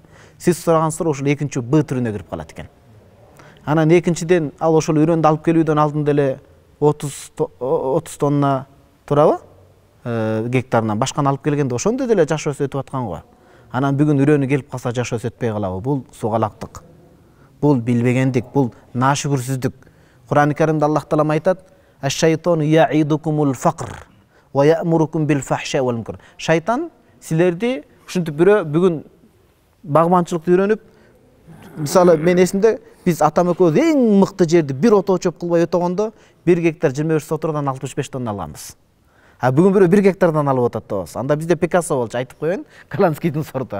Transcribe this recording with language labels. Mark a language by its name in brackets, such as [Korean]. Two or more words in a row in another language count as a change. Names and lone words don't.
[Kyrgyz] Сиз сураган суроо ошол экинчи Б түрүнө кирип калат экен. Анан экинчиден ал ошол үйрөндү алып келүүдөн алдында эле 30 тонна турабы? Гектарынан башканы алып келгенде ошондой деле жашоосу өтүп аткан го. Анан бүгүн үрөнү келип калса жашоосу өтпөй калабы? Бул сугалактык. Бул билбегендик, бул нашүгүрсүздүк. Кур'ан-ы Каримде Аллах Таала айтат: [Arabic] "الشيطان يعدكم الفقر و يأمركم بالفحشاء والمنكر." [Kyrgyz] Шайтан силерди ушинтип бирөө бүгүн багбанчылыкты үйрөнүп, мисалы мен эсимде биз атам экөөбүз эң мыкты жерди бир отоо чөп кылбай өтөгөндө 1 гектар 25 сотордан 65 тонна алганбыз. А бүгүн бирөө 1 гектардан алып атат да. Анда бизде Пикассо болчу, айтып коеюн, Каланскийдин сорту.